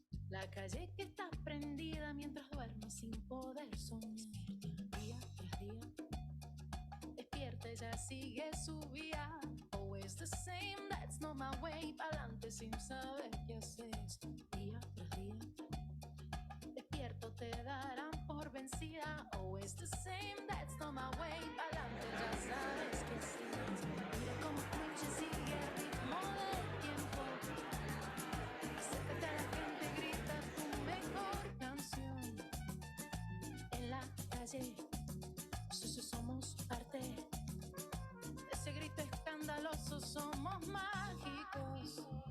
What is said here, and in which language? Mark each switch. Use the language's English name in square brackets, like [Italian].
[Spanish] La calle que está prendida mientras duermo sin poder soñar. Día tras día, despierta, ella sigue su vía. [English] Always the same, that's not my way. [Spanish] Pa'lante sin saber qué hacer. Día tras día, despierto, te darán por vencida. [English] Always the same, that's not my way. [Spanish] Pa'lante, ya sabes que sí. Mira cómo fluye, sigue el ritmo del tiempo. Acércate a la gente, grita tu mejor canción. En la calle, somos parte de ese grito escandaloso, somos mágicos.